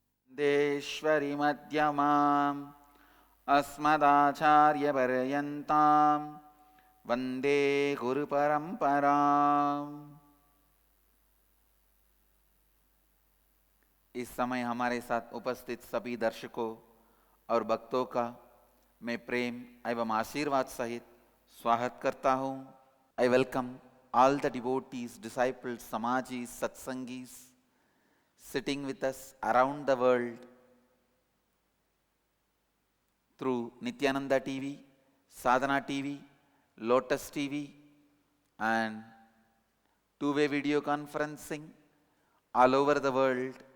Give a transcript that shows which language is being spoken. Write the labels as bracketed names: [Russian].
[Sanskrit] देश्वरी मध्यमाम् अस्मदाचार्यपर्यन्तां वन्दे गुरुपरम्पराम्। [Hindi] इस समय हमारे साथ उपस्थित सभी दर्शकों और भक्तों का मैं प्रेम एवं आशीर्वाद सहित स्वागत करता हूँ। [English] I welcome all the devotees, disciples, samajis, satsangis sitting with us around the world through Nityananda TV, Sadhana TV, Lotus TV, and two-way video conferencing all over the world.